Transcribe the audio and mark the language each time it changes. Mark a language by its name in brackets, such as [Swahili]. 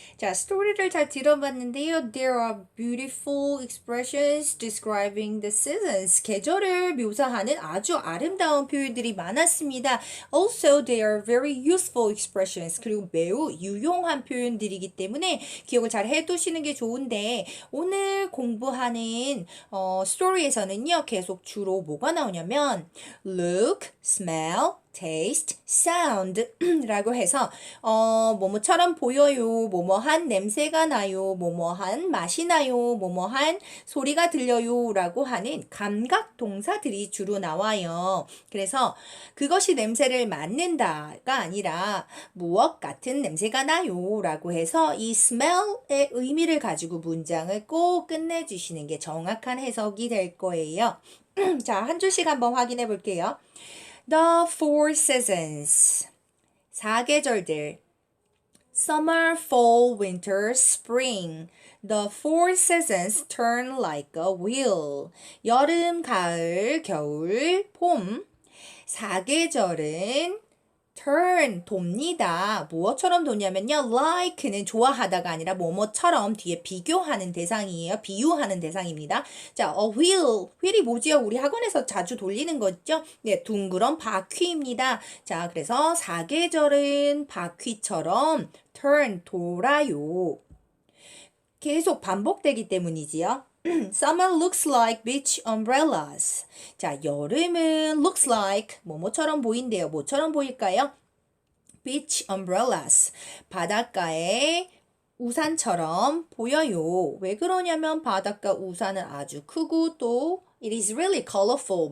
[Korean] 자, 스토리를 잘 들어봤는데요. [English] There are beautiful expressions describing the seasons. [Korean] 계절을 묘사하는 아주 아름다운 표현들이 많았습니다. [English] Also, they are very useful expressions. [Korean] 그리고 매우 유용한 표현들이기 때문에 기억을 잘 해두시는 게 좋은데 오늘 공부하는 스토리에서는요. 계속 주로 뭐가 나오냐면 look, smell, taste, sound 라고 해서 뭐뭐처럼 보여요, 뭐뭐한 냄새가 나요, 뭐뭐한 맛이 나요, 뭐뭐한 소리가 들려요 라고 하는 감각 동사들이 주로 나와요. 그래서 그것이 냄새를 맡는다가 아니라 무엇 같은 냄새가 나요 라고 해서 이 smell의 의미를 가지고 문장을 꼭 끝내주시는 게 정확한 해석이 될 거예요. 자, 한 줄씩 한번 확인해 볼게요. [English] The four seasons. [Korean] 사계절들. [English] Summer, fall, winter, spring. The four seasons turn like a wheel. [Korean] 여름, 가을, 겨울, 봄. 사계절은 turn, 돕니다. 무엇처럼 돕냐면요. like는 좋아하다가 아니라 뭐뭐처럼 뒤에 비교하는 대상이에요. 비유하는 대상입니다. 자, a wheel. wheel이 뭐지요? 우리 학원에서 자주 돌리는 거죠? 네, 둥그런 바퀴입니다. 자, 그래서 사계절은 바퀴처럼 turn, 돌아요. 계속 반복되기 때문이지요. [English] Summer looks like beach umbrellas. [Korean] 자, 여름은 looks like 뭐뭐처럼 보인대요. 뭐처럼 보일까요? [English] Beach umbrellas. [Korean] 바닷가의 우산처럼 보여요. 왜 그러냐면 바닷가 우산은 아주 크고 또 [English] it is really colorful.